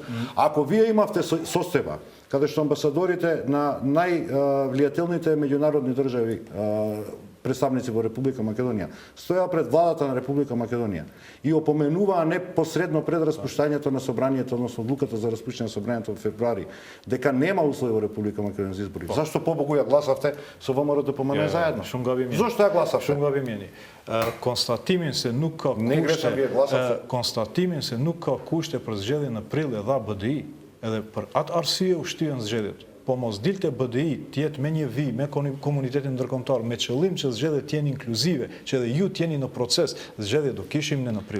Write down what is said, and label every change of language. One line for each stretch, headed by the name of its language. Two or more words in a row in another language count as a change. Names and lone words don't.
Macedonian: Ако вие имавте состојба каде што амбасадорите на највлијателните меѓународни држави, представници во Република Македонија, стоја пред владата на Република Македонија и опоменуваа непосредно пред распуштањето на собранието, односно одлуката за распуштање на собранието во февруари, дека нема услови во Република Македонија за избори. Зашто побогу ја гласавте со ВМРО-ДПМН заедно? Зошто ја гласавте?
Albanian: Shumë gabimjeni. Konstatimin se nuk ka kushte për zgjedhjen në prill e dha BDI, edhe për atë arsye u shtyhen zgjedhjet. Po mos dilte BDI tjetë me një vijë, me komunitetin ndërkombëtar, me qëllim që zgjedhjet të jenë inkluzive, që edhe ju të jeni në proces, zgjedhjet do kishim ne në prill.